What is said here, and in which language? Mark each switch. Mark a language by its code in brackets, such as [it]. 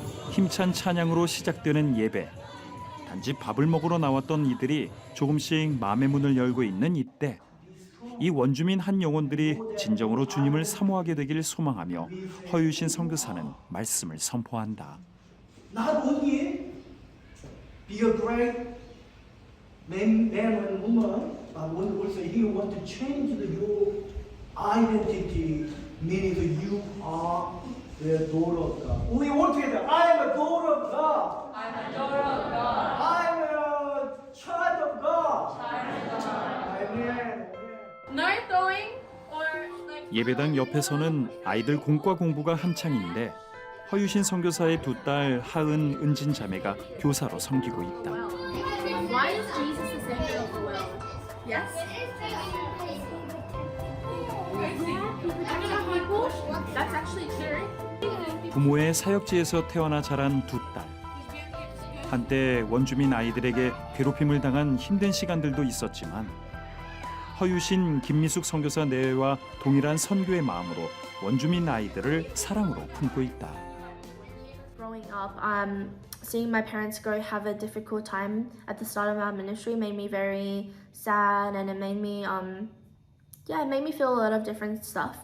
[ko] 힘찬 찬양으로 시작되는 예배. 단지 밥을 먹으러 나왔던 이들이 조금씩 마음의 문을 열고 있는 이때, 이 원주민 한 영혼들이 진정으로 주님을 사모하게 되길 소망하며 허유신 선교사는 말씀을 선포한다. [en] Not only be a great man and woman, but also he want to change your identity, meaning you are the daughter of God. We all together. I am a daughter of God. I'm a daughter of God. I'm a child of God. Amen. No throwing or like. [ko] 예배당 옆에서는 아이들 공과 공부가 한창인데 허유신 선교사의 2딸 하은, 은진 자매가 교사로 섬기고 있다. [en] Why is Jesus the center of the world? Yes. That's actually true. [ko] 부모의 사역지에서 태어나 자란 2딸. 한때 원주민 아이들에게 괴롭힘을 당한 힘든 시간들도 있었지만 허유신 김미숙 선교사 내외와 동일한 선교의 마음으로 원주민 아이들을 사랑으로 품고 있다. [en] Growing up, seeing my parents go have a difficult time at the start of our ministry made me very sad, and it made me, it made me feel a lot of different stuff.